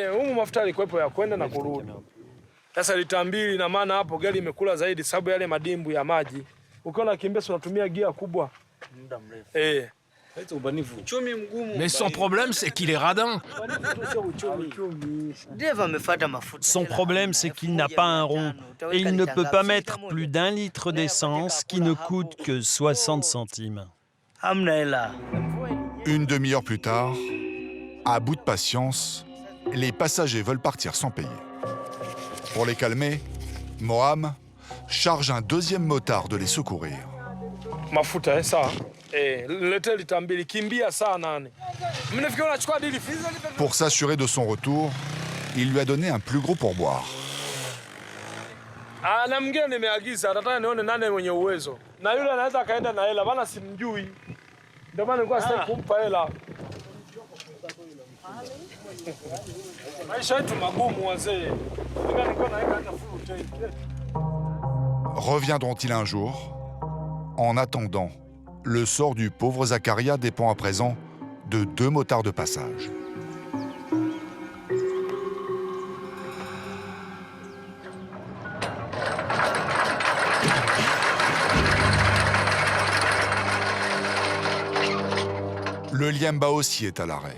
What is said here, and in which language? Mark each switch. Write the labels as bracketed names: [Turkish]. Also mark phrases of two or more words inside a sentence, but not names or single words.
[Swahili] Sasa lita 2 na maana hapo gari imekula zaidi sababu yale madimbu ya maji. Ukiwa unakimbia unatumia gia kubwa. Muda mrefu. [French] Mais son problème, c'est qu'il est radin. Son problème, c'est qu'il n'a pas un rond et il ne peut pas mettre plus d'1 litre d'essence qui ne coûte que 60 centimes. Une demi-heure plus tard, à bout de patience, les passagers veulent partir sans payer. Pour les calmer, Mohamed charge un deuxième motard de les secourir. [Swahili] Mafuta ça. Lita 2 kimbia sana. [French] Pour s'assurer de son retour, il lui a donné un plus gros pourboire. [Swahili] Na mwingine nimeagiza atataka nione nani mwenye uwezo. Na yule anaweza akaenda na hela bana simjui. Ndio maana nilikuwa sitaki kumpa hela. Maisha yetu magumu wazee. Nilikuwa naenda na [English] full tank. [French] Reviendront-ils un jour? En attendant, le sort du pauvre Zakaria dépend à présent de 2 motards de passage. Le Liemba aussi est à l'arrêt.